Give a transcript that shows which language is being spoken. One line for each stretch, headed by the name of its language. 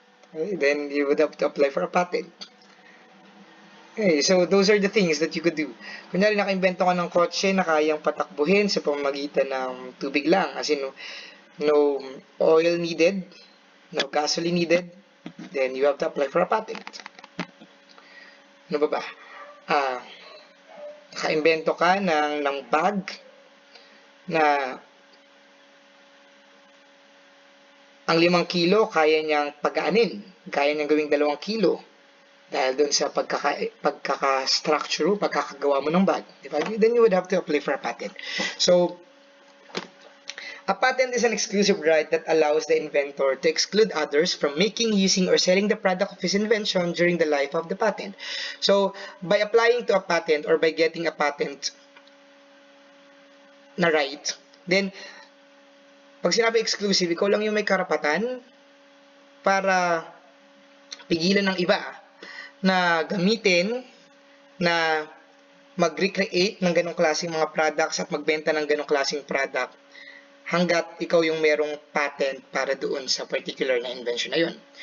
English: Okay, then you would have to apply for a patent. Okay, so those are the things that you could do.
Filipino: Kunyari, naka-invento ka ng kotse na kayang patakbuhin sa pamamagitan ng tubig lang.
English: As in, no oil needed, no gasoline needed, then you have to apply for a patent.
Filipino: Ano ba ba? Naka-invento ka ng bag na ang 5 kilo kaya niyang pagaanin. Kaya niyang gawing 2 kilo. Dahil doon sa pagkaka-structure, pagkakagawa mo ng bag. Diba?
English: Then you would have to apply for a patent. So, a patent is an exclusive right that allows the inventor to exclude others from making, using, or selling the product of his invention during the life of the patent. So, by applying to a patent
Filipino: or by getting a patent na right, then, pag sinabi exclusive, ikaw lang yung may karapatan para pigilan ng iba na gamitin, na mag-recreate ng ganong klaseng mga products at magbenta ng ganong klaseng product hanggat ikaw yung merong patent para doon sa particular na invention na yun.